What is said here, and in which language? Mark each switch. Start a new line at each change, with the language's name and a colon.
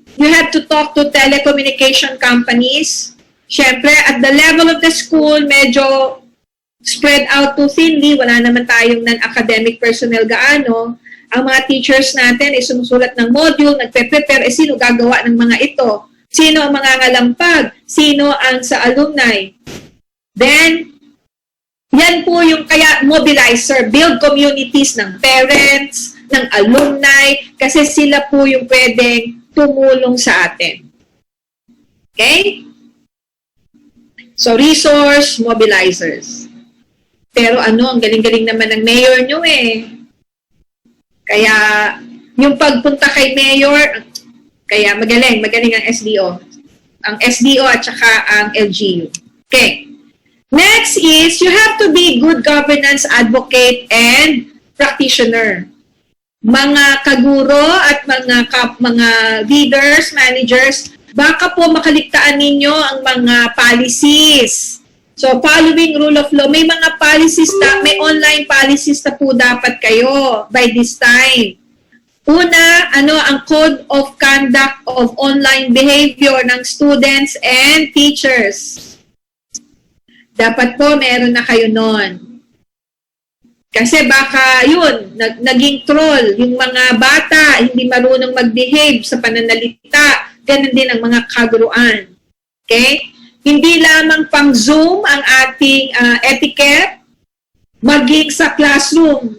English: You have to talk to telecommunication companies.
Filipino: Siyempre,
English: at the level of the school, medyo spread out too thinly.
Filipino: Wala naman tayong non-academic personnel gaano. Ang mga teachers natin ay sumusulat ng module, nagpe-prepare, sino gagawa ng mga ito? Sino ang mga ngalampag? Sino ang sa alumni? Then, yan po yung kaya mobilizer,
English: build communities
Filipino: ng parents, ng alumni, kasi sila po yung pwedeng tumulong sa atin. Okay?
English: So, resource mobilizers.
Filipino: Pero ang galing-galing naman ng mayor nyo eh. Kaya, yung pagpunta kay mayor, kaya magaling ang SDO. Ang SDO at saka ang LGU. Okay.
English: Next is, you have to be good governance advocate and practitioner.
Filipino: Mga kaguro at mga leaders, managers, baka po makaligtaan ninyo ang mga policies.
English: So, following rule of law, may mga policies may online policies
Filipino: na po dapat kayo
English: by this time.
Filipino: Una, ang
English: code of conduct of online behavior
Filipino: ng
English: students and teachers.
Filipino: Dapat po meron na kayo nun. Kasi baka yun, naging troll, yung mga bata, hindi marunong mag-behave sa pananalita, ganun din ang mga kaguruan. Okay? Hindi lamang pang Zoom ang ating etiquette, maging sa classroom.